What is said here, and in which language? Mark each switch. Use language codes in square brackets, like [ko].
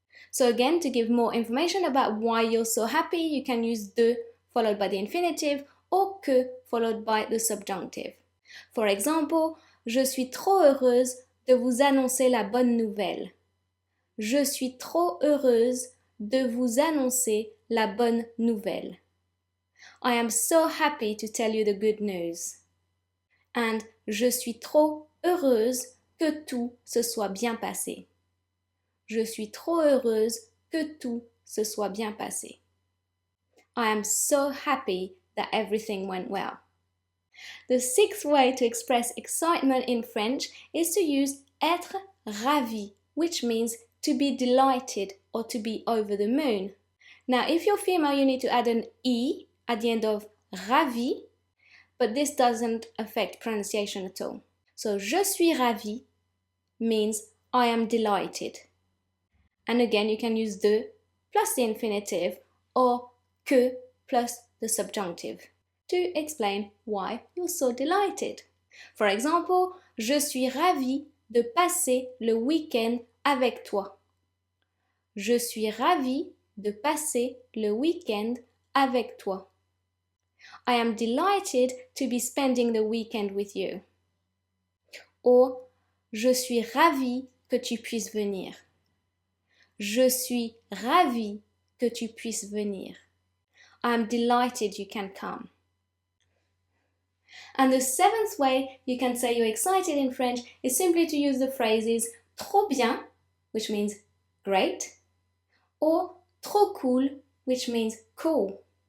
[en] So again, to give more information about why you're so happy, you can use de followed by the infinitive or que followed by the subjunctive. For example, [fr] je suis trop heureuse de vous annoncer la bonne nouvelle. Je suis trop heureuse de vous annoncer la bonne nouvelle. [en] I am so happy to tell you the good news. [fr] And je suis trop heureuse que tout se soit bien passé. Je suis trop heureuse que tout se soit bien passé. [en] I am so happy that everything went well. The sixth way to express excitement in French is to use être ravi, which means to be delighted or to be over the moon. Now, if you're female, you need to add an E at the end of ravi, but this doesn't affect pronunciation at all. So, [fr] je suis ravi [en] means I am delighted. And again, you can use de plus the infinitive or que plus the subjunctive to explain why you're so delighted. For example, [fr] je suis ravie de passer le week-end avec toi. Je suis ravie de passer le week-end avec toi. [en] I am delighted to be spending the weekend with you. [fr] Or, je suis ravie que tu puisses venir. Je suis ravie que tu puisses venir. [en] I am delighted you can come. And the seventh way you can say you're excited in French is simply to use the phrases [fr] trop bien, [en] which means great, or [fr] trop cool, [en] which means cool.